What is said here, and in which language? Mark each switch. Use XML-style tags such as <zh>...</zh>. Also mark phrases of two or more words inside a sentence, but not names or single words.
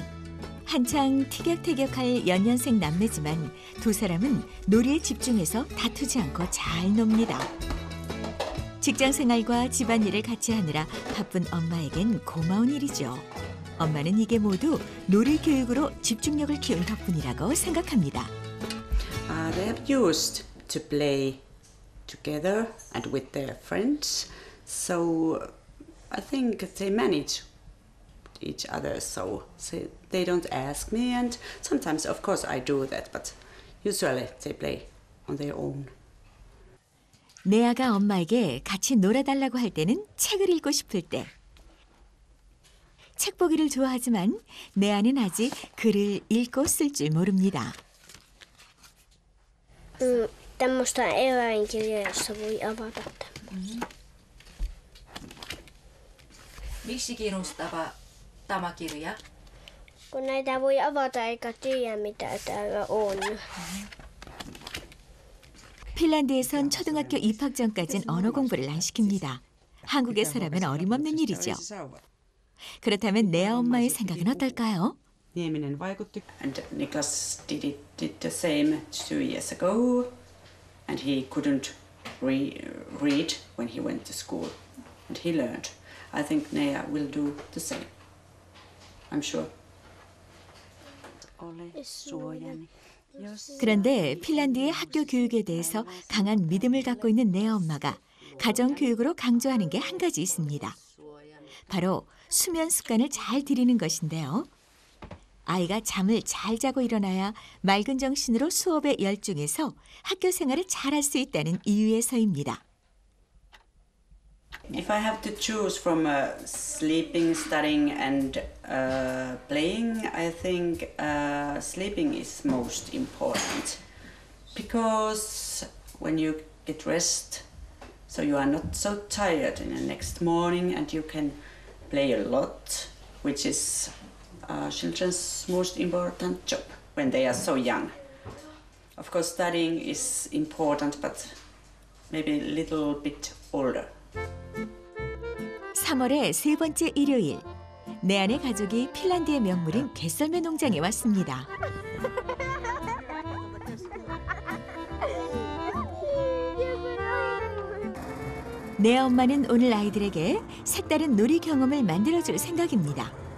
<ko>한창 티격태격할 연년생 남매지만 두 사람은 놀이에 집중해서 다투지 않고 잘 놉니다. 직장 생활과 집안일을 같이 하느라 바쁜 엄마에겐 고마운 일이죠. 엄마는 이게 모두 놀이 교육으로 집중력을 키운 덕분이라고 생각합니다.</ko> <en>They have used to play together and with their friends, so I think they manage each other. So they don't ask me, and sometimes, of course, I do that, but usually they play on their own.</en> <ko>네아가 엄마에게 같이 놀아달라고 할 때는 책을 읽고 싶을 때. 책 보기를 좋아하지만 네아는 아직 글을 읽고 쓸 줄 모릅니다.</ko> <fi>Tämmöistä eläinkirjaa, jossa voi avata. Miksi kiinnostava tämä kirja? Kun näitä voi avata eikä tiedä mitä täällä on.</fi> <ko>핀란드에선 초등학교 입학 전까진 언어 공부를 안 시킵니다. 한국에서라면 어림없는 일이죠. 그렇다면 네아 엄마의 생각은 어떨까요? Nieminen vaikutti.</ko> <en>And Niklas did the same 2 years ago, and he couldn't read when he went to school, and he learned. I think Nea will do the same. I'm sure. Ole suojani.</en> <ko>그런데 핀란드의 학교 교육에 대해서 강한 믿음을 갖고 있는 네아 엄마가 가정 교육으로 강조하는 게 한 가지 있습니다. 바로 수면 습관을 잘 들이는 것인데요. 아이가 잠을 잘 자고 일어나야 맑은 정신으로 수업에 열중해서 학교 생활을 잘할 수 있다는 이유에서입니다.</ko> <en>If I have to choose from sleeping, studying, and playing, I think sleeping is most important. Because when you get rest, so you are not so tired in the next morning, and you can play a lot, which is children's most important job when they are so young. Of course, studying is important, but maybe a little bit older.</en> <ko>3월의 세 번째 일요일, 네안의 가족이 핀란드의 명물인 갯썰매 농장에 왔습니다. 네아 엄마는 오늘 아이들에게 색다른 놀이 경험을 만들어줄 생각입니다.</ko>